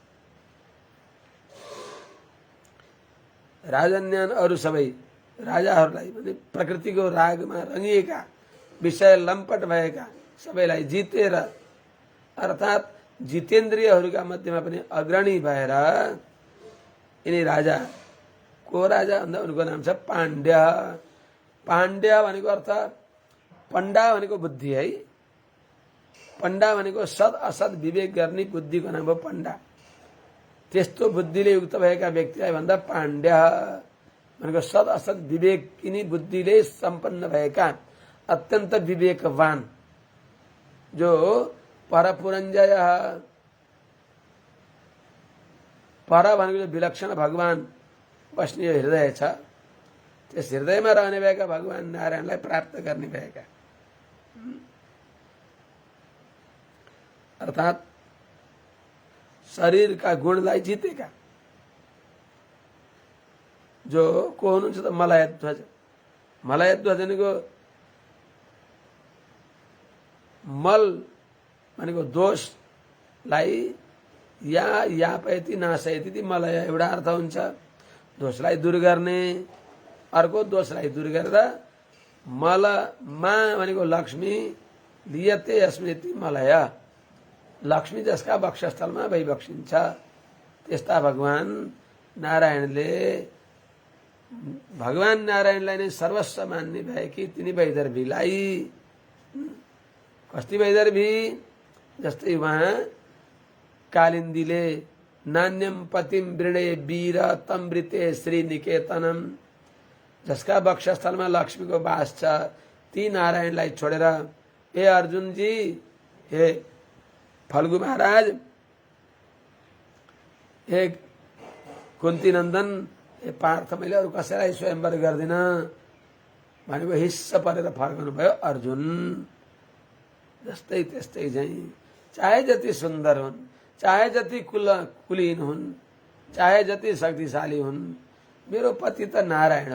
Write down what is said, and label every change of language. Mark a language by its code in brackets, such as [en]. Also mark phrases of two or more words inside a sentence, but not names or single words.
[ne] राजन्यान अरू सबै राजाहरूलाई भने प्रकृतिको रागमा रंगिएका, विषय लम्पट भएका सबैलाई जितेर, अर्थात् जितेन्द्रियहरूका मध्येमा पनि अग्रणी भएर यिनी राजा, को राजा भन्दा उनको नाम छ पाण्ड्य। पाण्ड्य भनेको अर्थ, पण्डा भनेको बुद्धि है, पण्डा भनेको सद असद विवेक गर्ने बुद्धिको नाम हो पण्डा। त्यस्तो बुद्धिले युक्त भएका व्यक्तिलाई भन्दा पाण्ड्य भनेको सद असद विवेकिनी बुद्धिले सम्पन्न भएका अत्यन्त विवेकवान, जो परपुरञ्जय, पर भनेको विलक्षण भगवान बस्ने हृदय छ, त्यस हृदयमा रहने भएका भगवान नारायणलाई प्राप्त गर्ने भएका, अर्थात् शरीरका गुणलाई जितेका जो को हुनुहुन्छ त मलयध्वज। मलयध्वज भनेको मल भनेको दोषलाई [sa] यापयति नाशयति [ne] मलय एउटा अर्थ हुन्छ, दोषलाई दूर गर्ने, अर्को दोषलाई दूर गरेर मलमा भनेको लक्ष्मी, [sa] लियते अस्मृति मलय, [ne] लक्ष्मी जसका वक्षस्थलमा भइबक्सिन्छ। त्यस्ता भगवान नारायणले, भगवान नारायणलाई नै सर्वस्व मान्ने भए कि तिनी वैदर्भीलाई, कस्ती वैदर्भी, जस्तै उहाँ कालिन्दीले [sa] नान्यम पतिम वृणे वीर तमृते श्री निकेतनम, [ne] जसका वक्षस्थलमा लक्ष्मीको वास छ, ती नारायणलाई छोडेर हे अर्जुनजी, हे फल्गु महाराज, हे कुन्ती नन्दन, हे पार्थ, मैले अरू कसैलाई स्वयंवर गर्दिन भनेको हिस्स परेर फर्कनु भयो अर्जुन। जस्तै त्यस्तै चाहिँ चाहे जति सुन्दर हुन्, चाहे जति कुलीन हुन्, चाहे जति शक्तिशाली हुन्, मेरो पति त नारायण